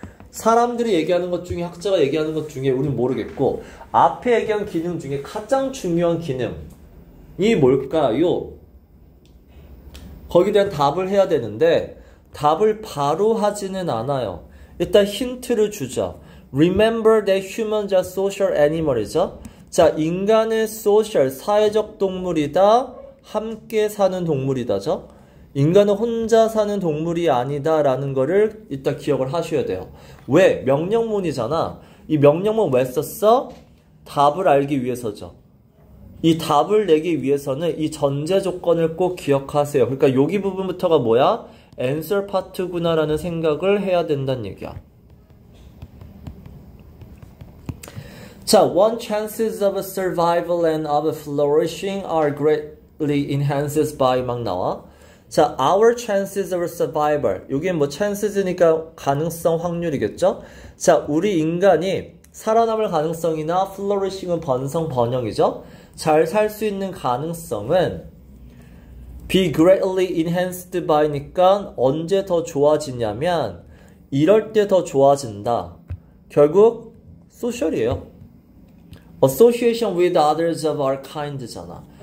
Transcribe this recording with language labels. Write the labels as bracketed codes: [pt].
[ko] 사람들이 얘기하는 것 중에 학자가 얘기하는 것 중에 우리는 모르겠고 앞에 얘기한 기능 중에 가장 중요한 기능이 뭘까요? 거기에 대한 답을 해야 되는데 답을 바로 하지는 않아요. 일단 힌트를 주죠. [en] Remember that humans are social animal이죠. [ko] 자, 인간은 social, 사회적 동물이다. 함께 사는 동물이다죠. 인간은 혼자 사는 동물이 아니다라는 거를 일단 기억을 하셔야 돼요. 왜? 명령문이잖아. 이 명령문 왜 썼어? 답을 알기 위해서죠. 이 답을 내기 위해서는 이 전제 조건을 꼭 기억하세요. 그러니까 여기 부분부터가 뭐야? answer 파트구나 라는 생각을 해야 된다는 얘기야. [en] 자, one chances of survival and of flourishing are greatly enhanced by [ko] 막 나와. [en] 자, our chances of survival. [ko] 여기는 뭐 chances니까 가능성, 확률이겠죠? 자, 우리 인간이 살아남을 가능성이나 flourishing은 번성, 번영이죠? 잘 살 수 있는 가능성은 be greatly enhanced by니까 언제 더 좋아지냐면 이럴 때 더 좋아진다. 결국 social이에요. [en] association with others of our kind잖아.